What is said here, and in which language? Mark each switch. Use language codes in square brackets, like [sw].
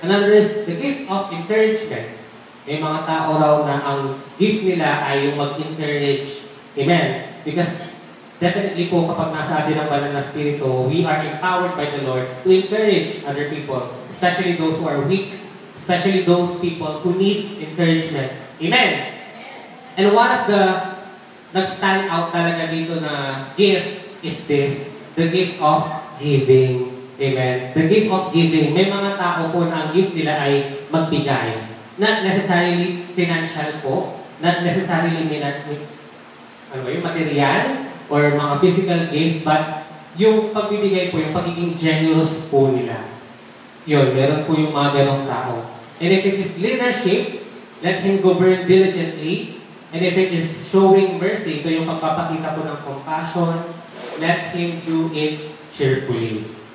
[en] Another is the gift of encouragement. [tl] May mga tao raw na ang gift nila ay yung mag-encourage. Amen. [en] Because definitely [tl] po kapag nasa atin ang banal na spirito, [en] we are empowered by the Lord to encourage other people, especially those who are weak, especially those people who needs encouragement. Amen. And one of the [tl] nag-stand out talaga dito na [en] gift is this, the gift of giving. Amen. The gift of giving. [tl] May mga tao po na ang gift nila ay magbigay. [en] Not necessarily financial po, not necessarily material or mga physical gifts, but [tl] yung pagbibigay po, yung pagiging [en] generous [tl] po nila. Yun, meron po yung mga ganong tao. [en] And if it is leadership, let him govern diligently. And if it is showing mercy, [tl] ito yung pagpapakita po ng [en] compassion, let him do it cheerfully.